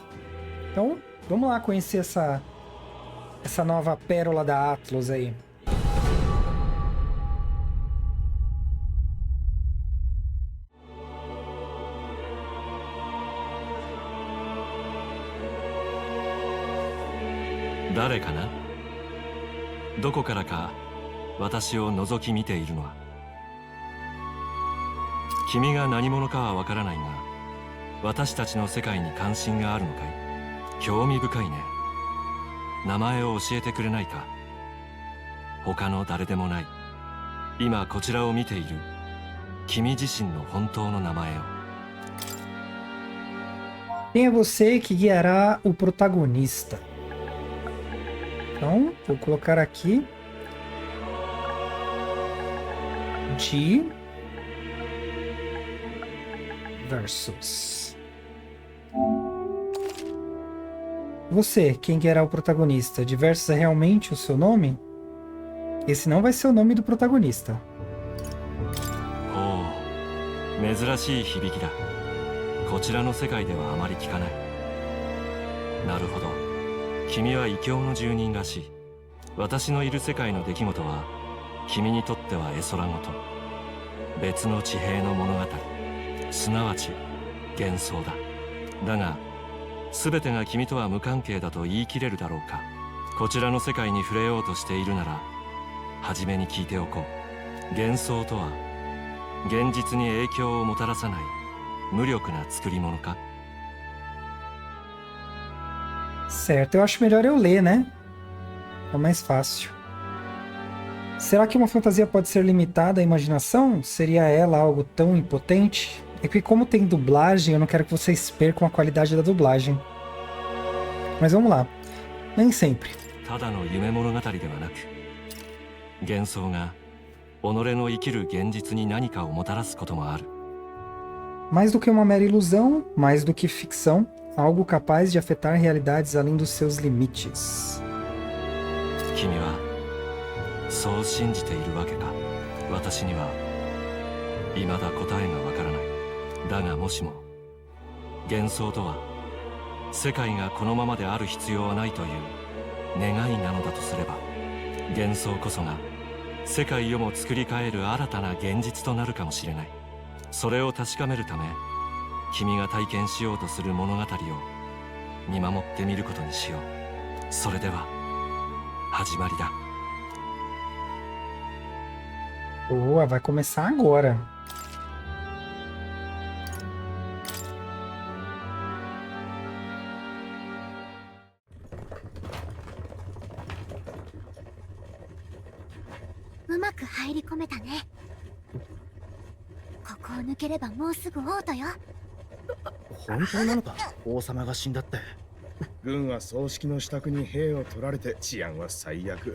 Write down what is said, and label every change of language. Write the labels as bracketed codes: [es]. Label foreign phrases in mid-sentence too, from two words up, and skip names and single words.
[pt] Então, vamos lá conhecer essa nova pérola da Atlus aí. [ja] Dare かな? どこからか私を覗き見ているのは。君が何者かはわからないが、私たちの世界に関心があるのかい？興味深いね。名前を教えてくれないか？他の誰でもない。今こちらを見ている君自身の本当の名前を。 [pt] Quem é você que guiará o protagonista? Então, vou colocar aqui de versus. Você, quem que era o protagonista? De versus é realmente o seu nome? Esse não vai ser o nome do protagonista. [ja] Oh, 珍しい響きだ。こちらの世界ではあまり聞かない。なるほど。君は異教の住人らしい。私のいる世界の出来事は君にとっては絵空事、別の地平の物語、すなわち幻想だ。だが全てが君とは無関係だと言い切れるだろうか。こちらの世界に触れようとしているなら初めに聞いておこう。幻想とは現実に影響をもたらさない無力な作り物か。 [pt] Certo, eu acho melhor eu ler, né? É mais fácil. Será que uma fantasia pode ser limitada à imaginação? Seria ela algo tão impotente? É que como tem dublagem, eu não quero que vocês percam a qualidade da dublagem. Mas vamos lá. Nem sempre. [ja] ただの夢物語ではなく、幻想が己の生きる現実に何かをもたらすこともある。 [pt] Mais do que uma mera ilusão, mais do que ficção, algo capaz de afetar realidades além dos seus limites. [ja] 君はそう信じているわけか。私には未だ答えがわからない。だがもしも幻想とは世界がこのままである必要はないという願いなのだとすれば、幻想こそが世界をも作り変える新たな現実となるかもしれない。それを確かめるため、君が体験しようとする物語を見守ってみることにしよう。それでは始まりだ。 [pt] Boa, vai começar agora. [ja] Vamos 抜ければもうすぐ王都よ。本当なのか、王様が死んだって。軍は葬式の支度に兵を取られて治安は最悪。